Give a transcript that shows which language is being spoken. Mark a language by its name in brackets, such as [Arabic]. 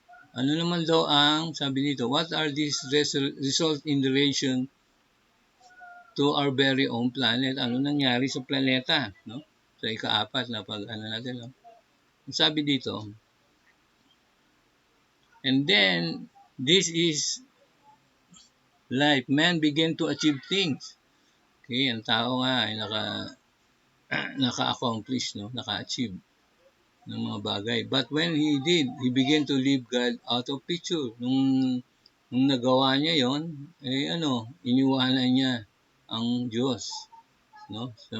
[Filipino] Ano naman daw ang sabi nito? [English] What are these results in relation to our very own planet? [Filipino] Ano nangyari sa planeta, no? Sa ika-4 na natin, no? Sabi dito, [English] and then this is life. Man began to achieve things. [Filipino] Okay, ang tao nga ay naka-accomplish, no? Naka-achieve ng mga bagay. [English] But when he did, he began to leave God out of picture. [Filipino] Nung nagawa niya yon, iniwanan niya ang Diyos, no?